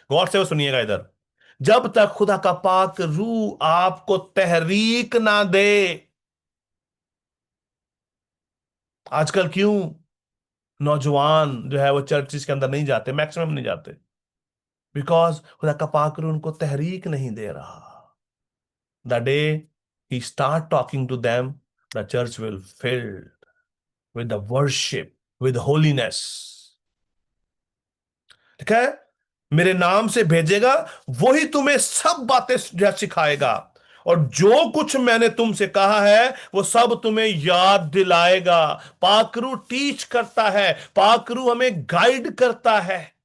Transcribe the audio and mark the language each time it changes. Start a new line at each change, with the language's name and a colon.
Hindi: गौर से वो सुनिएगा इधर, जब तक खुदा का पाक रूह आपको तहरीक ना दे। आजकल क्यों नौजवान जो है वो चर्चिस के अंदर नहीं जाते, मैक्सिमम नहीं जाते? बिकॉज खुदा का पाक रूह उनको तहरीक नहीं दे रहा।
English: The day he start talking to them, the church will fill with the worship, with holiness.
Hindi: ठीक है? मेरे नाम से भेजेगा, वही तुम्हें सब बातें सिखाएगा, और जो कुछ मैंने तुमसे कहा है वो सब तुम्हें याद दिलाएगा। पाकरू टीच करता है, पाकरू हमें गाइड करता है।